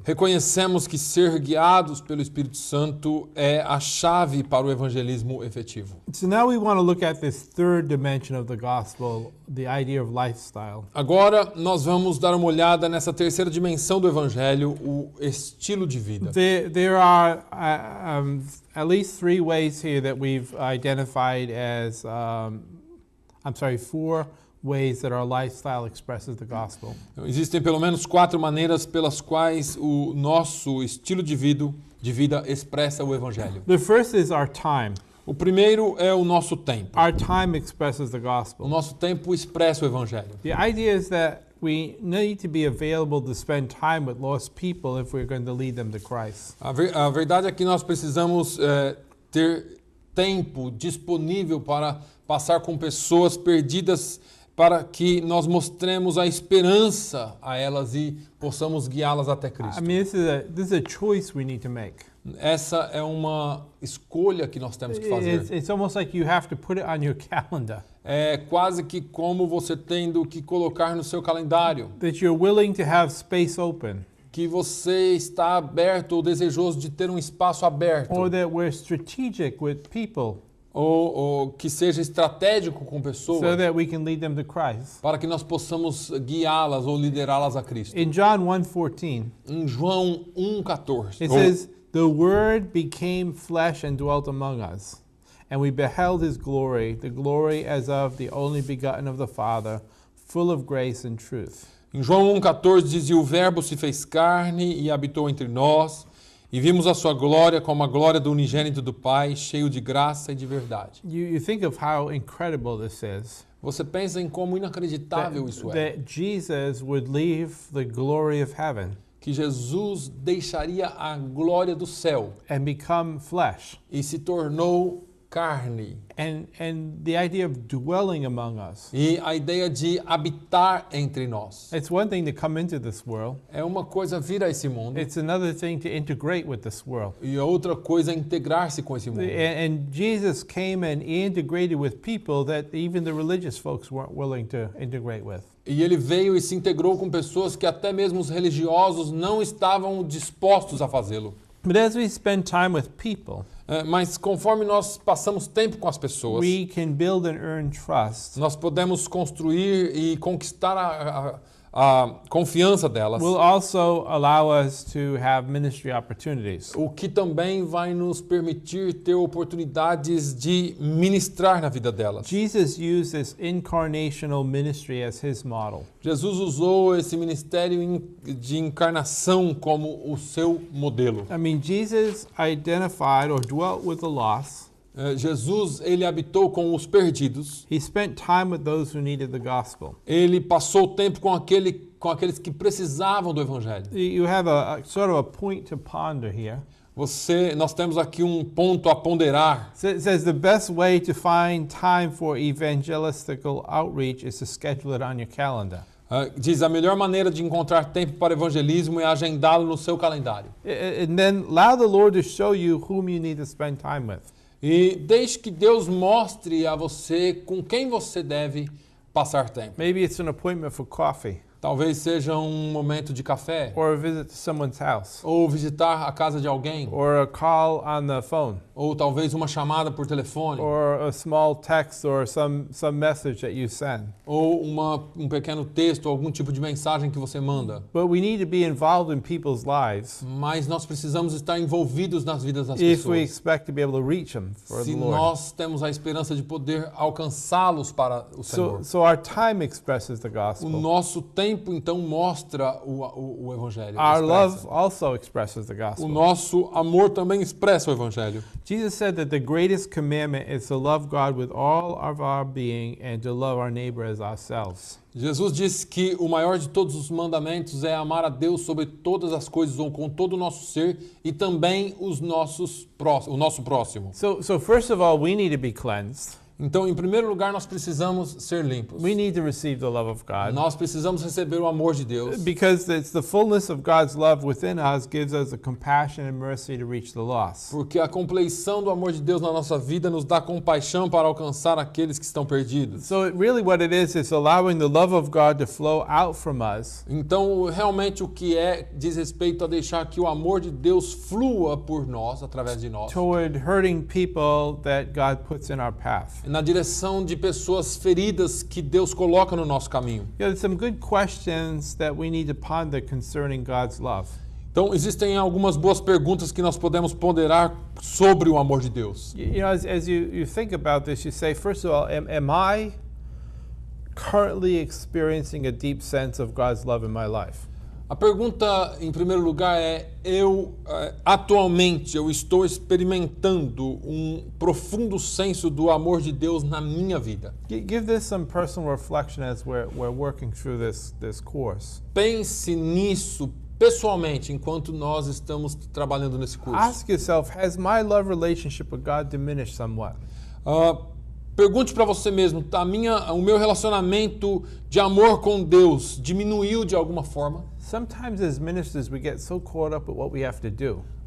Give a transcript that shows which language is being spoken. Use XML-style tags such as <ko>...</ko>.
<pt>reconhecemos que ser guiados pelo Espírito Santo é a chave para o evangelismo efetivo.</pt> <en>So now we want to look at this third dimension of the gospel, the idea of lifestyle.</en> <pt>Agora nós vamos dar uma olhada nessa terceira dimensão do evangelho, o estilo de vida.</pt> <en>There are at least 3 ways here that we've identified as, 4 ways that our lifestyle expresses the gospel.</en> <pt>Existem pelo menos 4 maneiras pelas quais o nosso estilo de vida expressa o evangelho.</pt> <en>The first is our time.</en> <pt>O primeiro é o nosso tempo.</pt> <en>Our time expresses the</en> <pt>O</pt> <en>gospel.</en> <pt>nosso tempo expressa o evangelho.</pt> <en>The idea is that we need to be available to spend time with lost people if we're going to lead them to Christ.</en> <pt>A verdade é que nós precisamos ter tempo disponível para passar com pessoas perdidas, para que nós mostremos a esperança a elas e possamos guiá-las até Cristo.</pt> <en>I mean, this is a choice we need to make.</en> <pt>Essa é uma escolha que nós temos que fazer.</pt> <en>It's almost like you have to put it on your calendar.</en> <pt>É quase que como você tendo que colocar no seu calendário,</pt> <en>That you're willing to have space open.</en> <pt>que você está aberto ou desejoso de ter um espaço aberto,</pt> <en>Or that we're strategic with people</en> <pt>ou que seja estratégico com</pt> <en>so</en> <pt>pessoas,</pt> <en>that we can lead them to Christ.</en> <pt>para que nós possamos guiá-las ou liderá-las a Cristo.</pt> <en>In John 1:14,</en> <pt>Em João 1,14,</pt> <en>it says, "The Word became flesh and dwelt among us, and we beheld His glory, the glory as of the only begotten of the Father, full of grace and truth."</en> <pt>Em João 1,14 diz: "E o Verbo se fez carne e habitou entre nós, e vimos a sua glória como a glória do unigênito do Pai, cheio de graça e de verdade."</pt> <en>You think of how incredible this is.</en> <pt>Você pensa em como inacreditável isso é.</pt> <en>That Jesus would leave the glory of heaven</en> <pt>Que Jesus deixaria a glória do céu</pt> <en>and become flesh.</en> <pt>e se tornou carne.</pt> <en>And the idea of dwelling among us.</en> <pt>E a ideia de habitar entre nós.</pt> <en>It's one thing to come into this world.</en> <pt>É uma coisa vir a esse mundo,</pt> <en>It's another thing to integrate with this world.</en> <pt>e a outra coisa é integrar-se com esse mundo.</pt> <en>And Jesus came and he integrated with people that even the religious folks weren't willing to integrate with.</en> <pt>E ele veio e se integrou com pessoas que até mesmo os religiosos não estavam dispostos a fazê-lo.</pt> <en>But as we spend time with people,</en> <pt>Mas conforme nós passamos tempo com as pessoas,</pt> <en>we can build and earn trust.</en> <pt>nós podemos construir e conquistar a confiança delas,</pt> <en>Will also allow us to have ministry opportunities.</en> <pt>o que também vai nos permitir ter oportunidades de ministrar na vida delas.</pt> <en>Jesus used this incarnational ministry as his model.</en> <pt>Jesus usou esse ministério de encarnação como o seu modelo.</pt> <en>I mean, Jesus identified or dwelt with the lost.</en> <pt>Jesus, ele habitou com os perdidos.</pt> <en>He spent time with those who needed the gospel.</en> <pt>Ele passou tempo com aqueles que precisavam do evangelho.</pt> <en>You have a sort of a point to ponder here.</en> <pt>Nós temos aqui um ponto a ponderar.</pt> <en>It says the best way to find time for evangelistical outreach is to schedule it on your calendar.</en> <pt>Diz, a melhor maneira de encontrar tempo para evangelismo é agendá-lo no seu calendário.</pt> <en>And then allow the Lord to show you whom you need to spend time with.</en> <pt>E deixe que Deus mostre a você com quem você deve passar tempo.</pt> <en>Maybe it's an appointment for coffee</en> <pt>Talvez seja um momento de café,</pt> <en>or a visit to someone's house</en> <pt>ou visitar a casa de alguém,</pt> <en>or a call on the phone</en> <pt>ou talvez uma chamada por telefone,</pt> <en>or a small text or some message that you send.</en> <pt>ou um pequeno texto, algum tipo de mensagem que você manda.</pt> <en>But we need to be involved in people's lives</en> <pt>Mas nós precisamos estar envolvidos nas vidas das</pt> <en>if we</en> <pt>pessoas.</pt> <en>expect to be able to reach them for</en> <pt>Se</pt> <en>the Lord.</en> <pt>nós temos a esperança de poder alcançá-los para o Senhor.</pt> <en>So our time expresses the</en> <pt>O</pt> <en>gospel.</en> <pt>nosso tempo, então, mostra o Evangelho.</pt> <en>Our love</en> <pt>expressa.</pt> <en>also expresses the</en> <pt>O</pt> <en>gospel.</en> <pt>nosso amor também expressa o Evangelho.</pt> <en>Jesus said that the greatest commandment is to love God with all of our being and to love our neighbor as ourselves.</en> <pt>Jesus disse que o maior de todos os mandamentos é amar a Deus sobre todas as coisas ou com todo o nosso ser e também o nosso próximo.</pt> <en>So first of all, we need to be cleansed.</en> <pt>Então, em primeiro lugar, nós precisamos ser limpos.</pt> <en>We need to receive the love of God.</en> <pt>Nós precisamos receber o amor de Deus.</pt> <en>Because it's the fullness of God's love within us gives us the compassion and mercy to reach the lost.</en> <pt>Porque a compleição do amor de Deus na nossa vida nos dá compaixão para alcançar aqueles que estão perdidos.</pt> <en>So really what it is allowing the love of God to flow out from us</en> <pt>Então, realmente o que diz respeito a deixar que o amor de Deus flua por nós, através de nós,</pt> <en>toward hurting people that God puts in our path.</en> <pt>na direção de pessoas feridas que Deus coloca no nosso caminho.</pt> <en>There's some good questions that we need to ponder concerning God's love.</en> <pt>Então, existem algumas boas perguntas que nós podemos ponderar sobre o amor de Deus.</pt> <en>You know, as you think about this, you say, first of all, am I currently experiencing a deep sense of God's love in my life?</en> <pt>A pergunta, em primeiro lugar, atualmente eu estou experimentando um profundo senso do amor de Deus na minha vida.</pt> <en>Give this some personal reflection as we're working through this course.</en> <pt>Pense nisso pessoalmente enquanto nós estamos trabalhando nesse curso.</pt> <en>Ask yourself, has my love relationship with God diminished somewhat?</en> <pt>Pergunte para você mesmo, o meu relacionamento de amor com Deus diminuiu de alguma forma?</pt> <en>Sometimes as ministers we get so caught up with what we have to do</en>